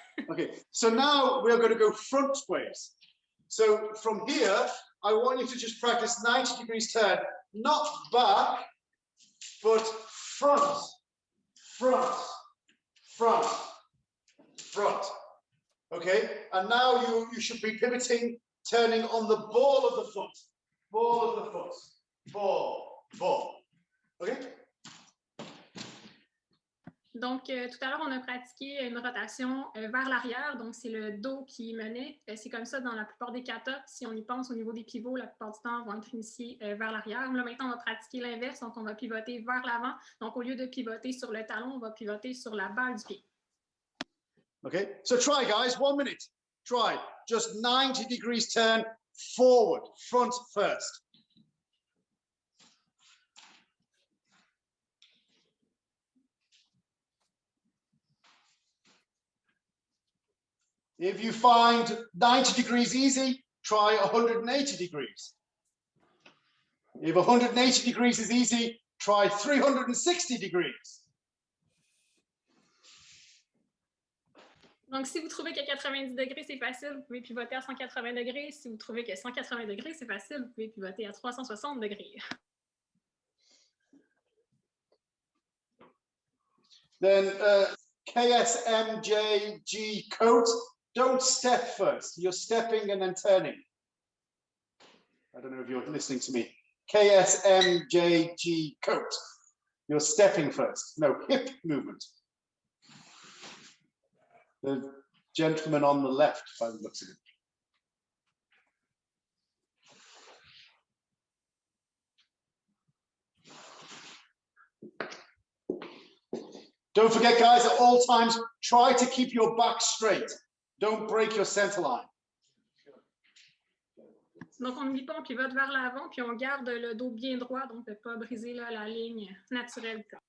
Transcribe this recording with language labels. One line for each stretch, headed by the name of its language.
English: Okay, so now we're going to go front ways. So from here, I want you to just practice 90 degrees turn, not back, but front, front, front, front. Okay, and now you should be pivoting, turning on the ball of the foot, ball of the foot, ball, ball. Okay.
French: Donc, tout à l'heure, on a pratiqué une rotation vers l'arrière. Donc, c'est le dos qui menait. C'est comme ça dans la plupart des katas. Si on y pense au niveau des pivots, la plupart du temps, vont être initiés vers l'arrière. Là, maintenant, on va pratiquer l'inverse. Donc, on va pivoter vers l'avant. Donc, au lieu de pivoter sur le talon, on va pivoter sur la balle du pied.
English: Okay, so try, guys. 1 minute. Try. Just 90 degrees turn forward, front first. If you find 90 degrees easy, try 180 degrees. If 180 degrees is easy, try 360 degrees.
French: Donc, si vous trouvez que 90 degrés, c'est facile, vous pouvez pivoter à 180 degrés. Si vous trouvez que 180 degrés, c'est facile, vous pouvez pivoter à 360 degrés.
English: Then KSMJG coat, don't step first. You're stepping and then turning. I don't know if you're listening to me. KSMJG coat. You're stepping first. No, hip movement. The gentleman on the left, by the looks of it. Don't forget, guys, at all times, try to keep your back straight. Don't break your center line.
French: Donc, on n'oublie pas, on pivote vers l'avant, puis on garde le dos bien droit, donc de ne pas briser là, la ligne naturelle.